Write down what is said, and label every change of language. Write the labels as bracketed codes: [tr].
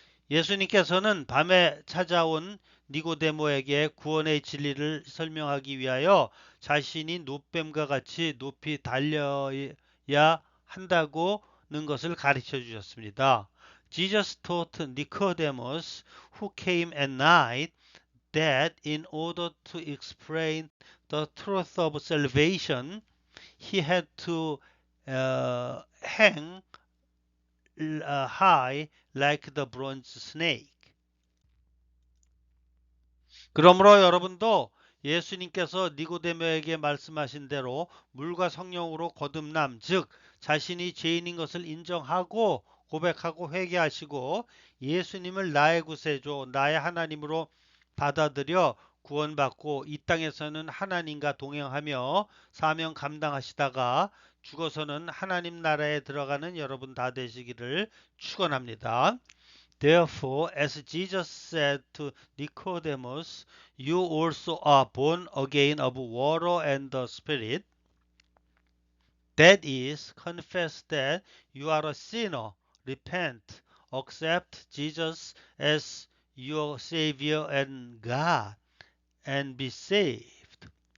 [ko] 예수님께서는 밤에 찾아온 니고데모에게 구원의 진리를 설명하기 위하여 자신이 노뱀과 같이 높이 달려야 한다고는 것을 가르쳐 주셨습니다. [en] Jesus taught Nicodemus, who came at night, that in order to explain the truth of salvation, he had to hang high like the bronze snake. [ko] 그러므로 여러분도 예수님께서 니고데모에게 말씀하신 대로 물과 성령으로 거듭남, 즉 자신이 죄인인 것을 인정하고 고백하고 회개하시고 예수님을 나의 구세주, 나의 하나님으로 받아들여 구원받고 이 땅에서는 하나님과 동행하며 사명 감당하시다가 죽어서는 하나님 나라에 들어가는 여러분 다 되시기를 축원합니다. [en] Therefore, as Jesus said to Nicodemus, you also are born again of water and the Spirit. That is, confess that you are a sinner, repent, accept Jesus as your Savior and God, and be saved.